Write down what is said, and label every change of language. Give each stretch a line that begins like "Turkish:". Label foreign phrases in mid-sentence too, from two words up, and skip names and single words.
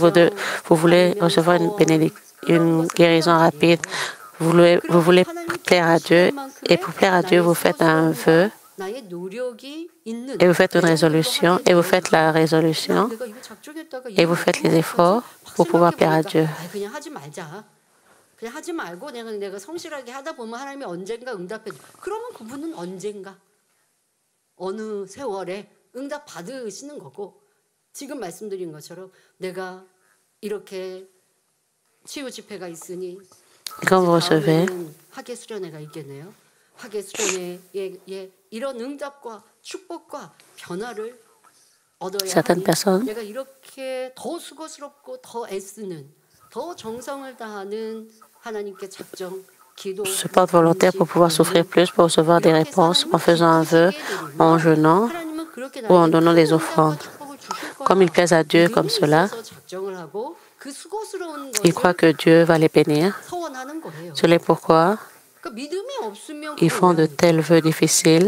French: Vous voulez recevoir une guérison rapide. Vous voulez plaire à Dieu, et pour plaire à Dieu, vous faites un vœu, et vous faites une résolution, et vous faites la résolution, et vous faites les efforts pour pouvoir plaire à Dieu.
Korean: 그냥 하지 말고 내가 성실하게 하다 보면 하나님이 언젠가 응답해 줘. 그러면 그분은 언젠가 어느 세월에 응답 받으시는 거고 지금 말씀드린 것처럼 내가 이렇게 치유 집회가 있으니
French: Quand vous recevez,
Korean: 학예 수련회가 있겠네요. 학예 수련회에 이런 응답과 축복과 변화를 얻어야 하니 내가 이렇게 더 수고스럽고 더 애쓰는 더 정성을 다하는
French: se porte volontaire pour pouvoir souffrir plus, pour recevoir des réponses en faisant un vœu, en jeûnant ou en donnant des offrandes. Comme ils plaisent à Dieu comme cela, ils croient que Dieu va les bénir. C'est pourquoi ils font de tels vœux difficiles.